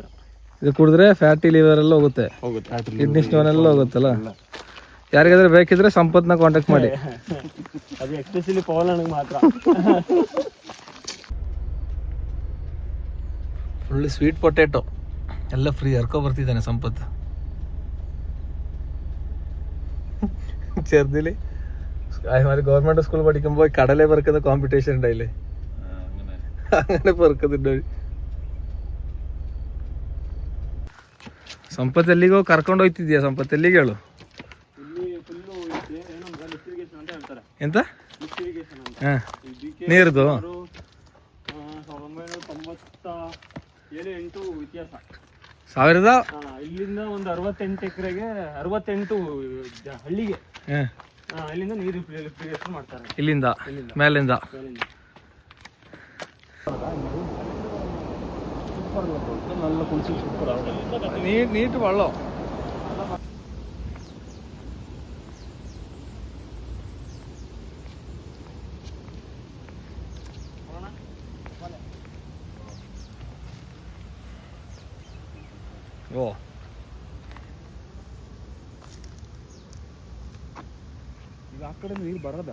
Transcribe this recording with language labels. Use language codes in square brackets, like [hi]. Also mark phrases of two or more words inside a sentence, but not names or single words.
[kn] ಇದು ಕುಡಿದ್ರೆ [en] fatty liver [kn] ಎಲ್ಲ ಹೋಗುತ್ತೆ, [en] kidney stone [kn] ಎಲ್ಲ ಹೋಗುತ್ತಲ್ಲ. ಯಾರಿಗಾದ್ರೆ ಬೇಕಿದ್ರೆ ಸಂಪತ್ನ ಕಾಂಟ್ಯಾಕ್ಟ್ ಮಾಡಿ. ಅದು ಎಸ್ಪೆಷಲಿ ಪವನನಿಗೆ ಮಾತ್ರ. [en] full sweet potato [kn] ಎಲ್ಲ ಫ್ರೀ ಹರ್ಕೊ ಬರ್ತಿದ್ದಾನೆ ಸಂಪತ್. [ml] ചെറുതില് [en] government school [ml] പഠിക്കുമ്പോ കടലെ പെറുക്കുന്ന കോമ്പറ്റീഷൻ ഉണ്ടായില്ലേ, അങ്ങനെ പെറുക്കുന്നുണ്ട്. [kn] ಸಂಪತ್ ಎಲ್ಲಿಗೋ ಕರ್ಕೊಂಡು ಹೋಗ್ತಿದ್ಯಾ? ಸಂಪತ್ ಎಲ್ಲಿಗೆ ಹೇಳು? ಎಂತ ನೀರ್ದು? 1997-8 ಇತಿಹಾಸ. ಇಲ್ಲಿಂದ ಒಂದು 68 ಎಕರೆಗೆ 68 ಹಳ್ಳಿಗೆ ಇಲ್ಲಿಂದ ನೀರು ಮಾಡ್ತಾರೆ. ಇಲ್ಲಿಂದ ಮೇಲಿಂದ [ml] നല്ല കുളിച്ച് സൂപ്പറാണ്. നീട്ട് വെള്ളം. ಓ [kn] ಈಗ ಆ ಕಡೆ ನೀರು ಬರೋದಾ?